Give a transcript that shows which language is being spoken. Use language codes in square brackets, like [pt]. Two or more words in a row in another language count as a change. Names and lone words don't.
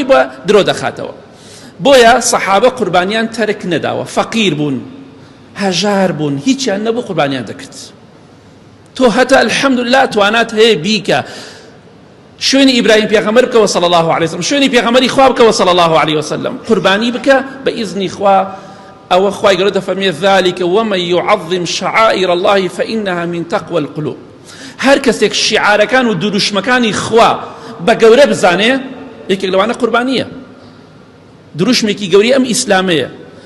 [ckb] بە درۆ دەخاتەوە بۆیە سەحابە قوربانیان تەرک نەداوە فەقیر بوون هەژار بوون هیچیان نەبوو قوربانیان دەکرد تۆ هەتا الحەمدولله توانات هەیە بیکە شوێنی ئیبراهیم پێغەمبەر بکەوە [ar] صلی الله عليه وسلم [ckb] شوێنی پێغەمبەری خوا بکەوە [ar] صلی الله عليه وسلم [ckb] قوربانی بکە بە ئیزنی خوا ئەوە خوای گەورە دەفەرمێ [ar] ذلك ومن يعظم شعائر الله فإنها من تقوى القلوب [ckb] هەر کەسێک شیعارەکان و دروشمەکانی خوا بە گەورە بزانێ یەکێک لەوانە قوربانیە دروشمێکی گەوری ئەم ئیسلامەیە